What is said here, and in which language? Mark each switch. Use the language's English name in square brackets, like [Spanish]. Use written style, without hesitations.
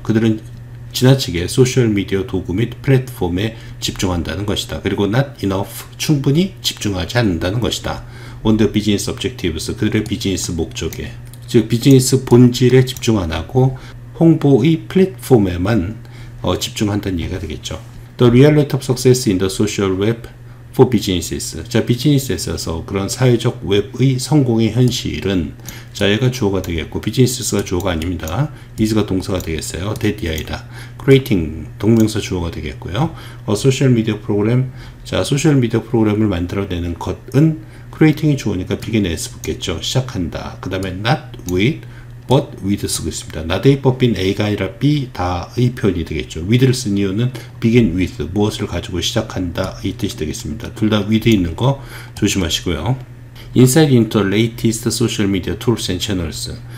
[Korean] 그들은 지나치게 소셜미디어 도구 및 플랫폼에 집중한다는 것이다. 그리고 [English] not enough [Korean] 충분히 집중하지 않는다는 것이다. [English] on the business objectives [Korean] 그들의 비즈니스 목적에, 즉 비즈니스 본질에 집중 안 하고 홍보의 플랫폼에만 집중한다는 얘기가 되겠죠. [English] The reality of success in the social web for businesses. [Korean] 자, 비즈니스에 있어서 그런 사회적 웹의 성공의 현실은, 자, 얘가 주어가 되겠고 비즈니스가 주어가 아닙니다. is가 동사가 되겠어요. 대디아이다. creating 동명사 주어가 되겠고요. 소셜 미디어 프로그램, 자, 소셜 미디어 프로그램을 만들어내는 것은 creating이 주어니까 [English] begin as [Korean] 붙겠죠. 시작한다. 그 다음에 [English] not with but with [Korean] 쓰고 있습니다. not의 법인 A가 아니라 B 다의 표현이 되겠죠. with를 쓴 이유는 [English] begin with [Korean] 무엇을 가지고 시작한다 이 뜻이 되겠습니다. 둘 다 with 있는 거 조심하시고요. [English] insight into latest social media tools and channels.